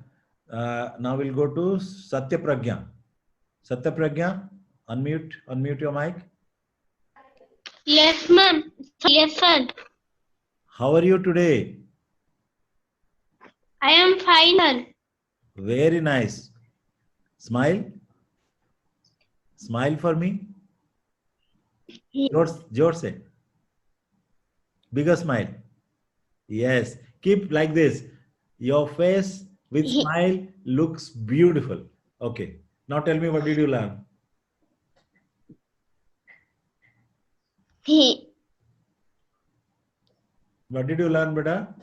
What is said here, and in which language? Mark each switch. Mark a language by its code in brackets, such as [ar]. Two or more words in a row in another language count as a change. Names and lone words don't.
[en] Now we'll go to Satya Pragya. Satya Pragya, unmute your mic. Yes, ma'am. Yes, sir. How are you today? I am fine, sir. Very nice. Smile. Smile for me. [hi] जोर से. [en] Bigger smile. Yes. Keep like this. Your face with smile looks beautiful. Okay. Now tell me, what did you learn? What did you learn, beta?